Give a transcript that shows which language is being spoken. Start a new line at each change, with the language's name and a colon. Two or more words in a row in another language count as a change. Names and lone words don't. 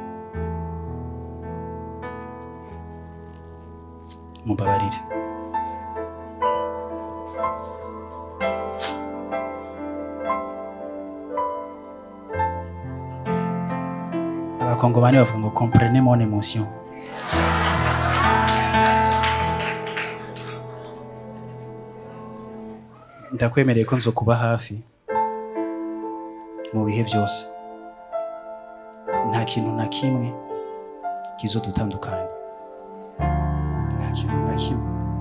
Rundi: Mubabarire. Abakongomani bavuga ngo
French: comprenez mon émotion.
Rundi: Ndakwemereye ko nzokuba hafi mu bihe byose. Nta kintu na kimwe kizodutandukanya, nta kintu na kimwe.